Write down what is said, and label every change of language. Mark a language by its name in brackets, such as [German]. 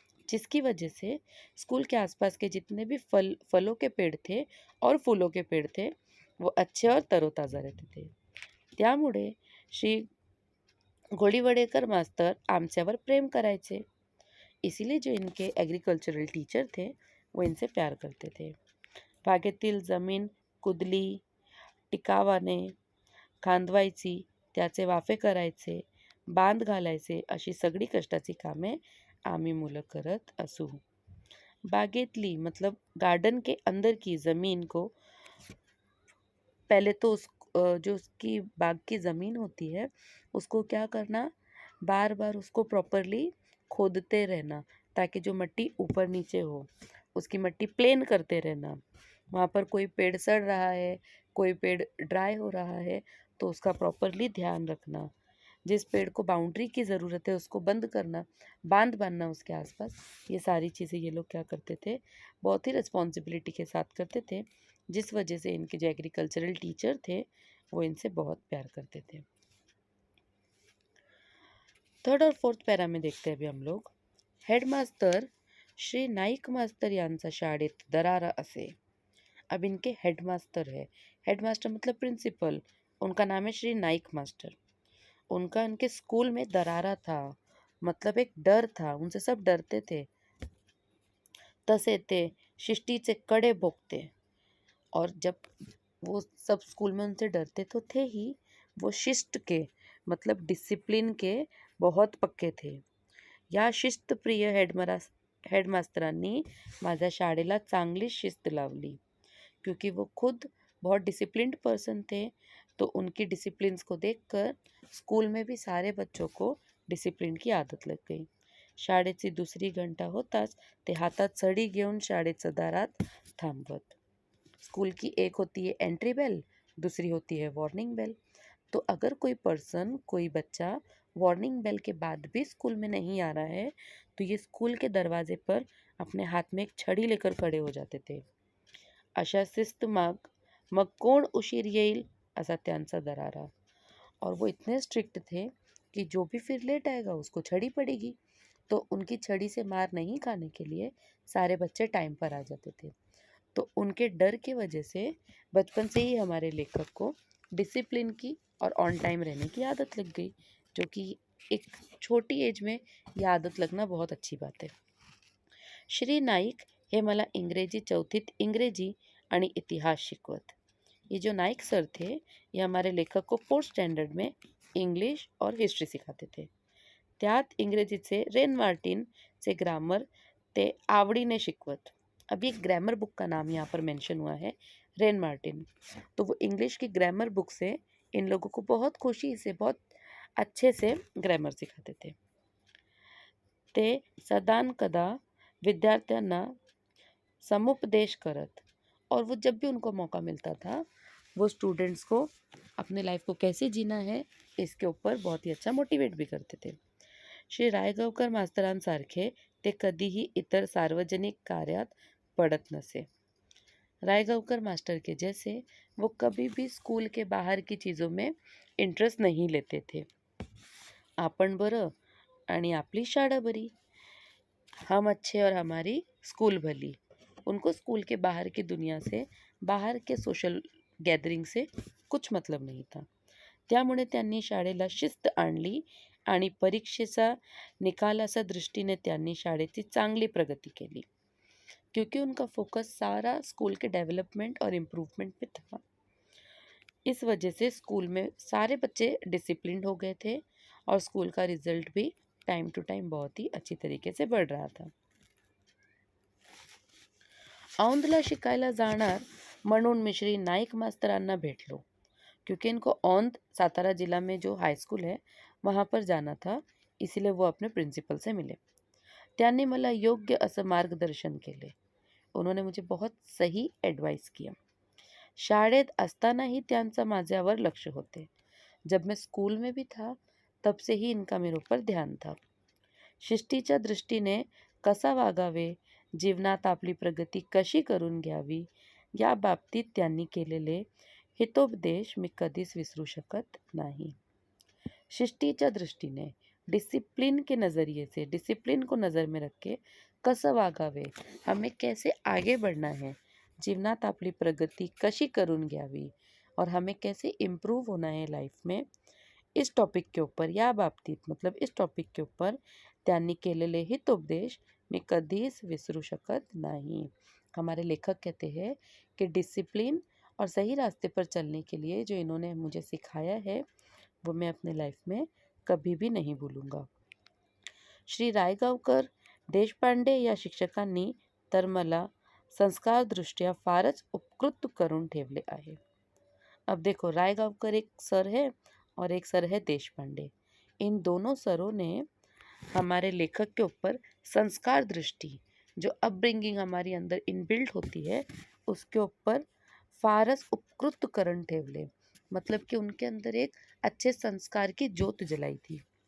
[Hindi] जिसकी वजह से स्कूल के आसपास के जितने भी फलों के पेड़ थे और फूलों के पेड़ थे, वो अच्छे और तरोताज़ा रहते थे। [Marathi] त्यामुळे श्री गोडीवडेकर मास्तर आमच्यावर प्रेम करायचे। [Hindi] इसीलिए जो इनके एग्रीकल्चरल टीचर थे वो इनसे प्यार करते थे। [Marathi] बागेतील जमीन कुदली, टिकावाने खांदवायची, त्याचे वाफे करायचे, बांध घालायचे, अशी सगळी कष्टाची कामे आम्ही मुलं करत असू। [Hindi] बागेतली मतलब गार्डन के अंदर की ज़मीन को पहले तो जो उसकी बाग की ज़मीन होती है उसको क्या करना, बार बार उसको प्रॉपरली खोदते रहना, ताकि जो मिट्टी ऊपर नीचे हो उसकी मिट्टी प्लेन करते रहना। वहाँ पर कोई पेड़ सड़ रहा है, कोई पेड़ ड्राई हो रहा है, तो उसका प्रॉपरली ध्यान रखना। जिस पेड़ को बाउंड्री की ज़रूरत है उसको बंद करना, बांध बांधना उसके आसपास। ये सारी चीज़ें ये लोग क्या करते थे, बहुत ही रिस्पॉन्सिबिलिटी के साथ करते थे, जिस वजह से इनके जो एग्रीकल्चरल टीचर थे वो इनसे बहुत प्यार करते थे। थर्ड और फोर्थ पैरा में देखते हैं अभी हम लोग। [Marathi] हेडमास्तर श्री नाईक मास्तर यांचा शाळेत दरारा असे। [Hindi] अब इनके हेडमास्टर है, हेडमास्टर मतलब प्रिंसिपल, उनका नाम है श्री नाईक मास्टर। उनका इनके स्कूल में दरारा था, मतलब एक डर था, उनसे सब डरते थे। [Marathi] तसे ते शिष्टीचे कडे भोगते, [Hindi] और जब वो सब स्कूल में उनसे डरते तो थे ही, वो शिष्ट के मतलब डिसिप्लिन के बहुत पक्के थे। [Marathi] या शिस्तप्रिय हेडमास्तरांनी माझ्या शाळेला चांगली शिस्त लावली, [Hindi] क्योंकि वो खुद बहुत डिसिप्लिन्ड पर्सन थे, तो उनकी डिसिप्लिन्स को देखकर स्कूल में भी सारे बच्चों को डिसिप्लिन की आदत लग गई। [Marathi] शाळेची दुसरी घंटा होताच ते हातात सडी घेऊन शाळेच्या दारात थांबवत। [Hindi] स्कूल की एक होती है एंट्री बेल, दूसरी होती है वार्निंग बेल। तो अगर कोई पर्सन, कोई बच्चा वार्निंग बेल के बाद भी स्कूल में नहीं आ रहा है, तो ये स्कूल के दरवाजे पर अपने हाथ में एक छड़ी लेकर खड़े हो जाते थे। [Marathi] अशा शिस्तमाग मग कोण उशीर येईल असा त्यांचा दरारा। [Hindi] और वो इतने स्ट्रिक्ट थे कि जो भी फिर लेट आएगा उसको छड़ी पड़ेगी। तो उनकी छड़ी से मार नहीं खाने के लिए सारे बच्चे टाइम पर आ जाते थे। तो उनके डर की वजह से बचपन से ही हमारे लेखक को डिसिप्लिन की और ऑन टाइम रहने की आदत लग गई, जो कि एक छोटी एज में यह आदत लगना बहुत अच्छी बात है। [Marathi] श्री नाईक हे मला इंग्रजी चौथीत इंग्रजी आणि इतिहास शिकवत। [Hindi] ये जो नाइक सर थे, ये हमारे लेखक को फोर्थ स्टैंडर्ड में इंग्लिश और हिस्ट्री सिखाते थे। [Marathi] त्यात इंग्रजीचे रेन मार्टिनचे ग्रामर ते आवडीने शिकवत। [Hindi] अभी एक ग्रामर बुक का नाम यहाँ पर मेंशन हुआ है, रेन मार्टिन। तो वो इंग्लिश की ग्रामर बुक से इन लोगों को बहुत खुशी से, बहुत अच्छे से ग्रामर सिखाते थे। [Marathi] ते सदान कदा विद्यार्थ्यांना समुपदेश करत, [Hindi] और वो जब भी उनको मौका मिलता था वो स्टूडेंट्स को अपने लाइफ को कैसे जीना है इसके ऊपर बहुत ही अच्छा मोटिवेट भी करते थे। [Marathi] श्री रायगावकर मास्तरांसारखे ते कधीही इतर सार्वजनिक कार्यात पडत नसे। [Hindi] रायगावकर मास्टर के जैसे वो कभी भी स्कूल के बाहर की चीज़ों में इंटरेस्ट नहीं लेते थे। [Marathi] आपण बरं आणि आपली शाळा बरी, [Hindi] हम अच्छे और हमारी स्कूल भली। उनको स्कूल के बाहर की दुनिया से, बाहर के सोशल गॅदरिंग से कुछ मतलब नहीं था। [Marathi] त्यामुळे त्यांनी शाळेला शिस्त आणली आणि परीक्षेचा निकालाच्या दृष्टीने त्यांनी शाळेची चांगली प्रगती केली, [Hindi] क्योंकि उनका फोकस सारा स्कूल के डेवलपमेंट और इम्प्रूवमेंट पे था। इस वजह से स्कूल में सारे बच्चे डिसिप्लिन्ड हो गए थे और स्कूल का रिजल्ट भी टाइम टू टाइम बहुत ही अच्छी तरीके से बढ़ रहा था। [Marathi] औंधला शिकायला जाणार म्हणून मी श्री नाईक मास्तरांना भेटलो, [Hindi] क्योंकि इनको औंध सातारा जिला में जो हाई स्कूल है वहाँ पर जाना था, इसीलिए वो अपने प्रिंसिपल से मिले। [Marathi] त्यांनी मला योग्य असं मार्गदर्शन केले। [Hindi] उन्होंने मुझे बहुत सही एडवाइस किया। [Marathi] शाळेत असतानाही त्यांचा माझ्यावर लक्ष होते। [Hindi] जब मैं स्कूल में भी था तब से ही इनका मेरे ऊपर ध्यान था। [Marathi] शिस्तीच्या दृष्टीने कसा वागावे, जीवनात आपली प्रगती कशी करून घ्यावी, या बाबतीत त्यांनी केलेले हितोपदेश मी कधीच विसरू शकत नहीं। शिस्तीच्या दृष्टीने, [Hindi] डिसिप्लिन के नज़रिए से, डिसिप्लिन को नज़र में रख के [Marathi] कसं वागावे, [Hindi] हमें कैसे आगे बढ़ना है, [Marathi] जीवनात आपली प्रगती कशी करून घ्यावी [Hindi] और हमें कैसे इम्प्रूव होना है लाइफ में, इस टॉपिक के ऊपर, [Marathi] या बाबतीत [Hindi] मतलब इस टॉपिक के ऊपर [Marathi] त्यांनी केलेले हितोपदेश मी कधीच विसरू शकत [Hindi] नहीं। हमारे लेखक कहते हैं कि डिसिप्लिन और सही रास्ते पर चलने के लिए जो इन्होंने मुझे सिखाया है वो मैं अपने लाइफ में कभी भी नहीं भूलूंगा। [Marathi] श्री रायगावकर देशपांडे या शिक्षकांनी तर मला संस्कारदृष्ट्या फारच उपकृत करून ठेवले आहे। [Hindi] अब देखो, रायगावकर एक सर है और एक सर है देशपांडे। इन दोनों सरों ने हमारे लेखक के ऊपर संस्कार दृष्टि, जो अपब्रिंगिंग हमारी अंदर इनबिल्ट होती है, उसके ऊपर [Marathi] फारस उपकृत करण ठेवले, [Hindi] मतलब कि उनके अंदर एक अच्छे संस्कार की ज्योत जलाई थी।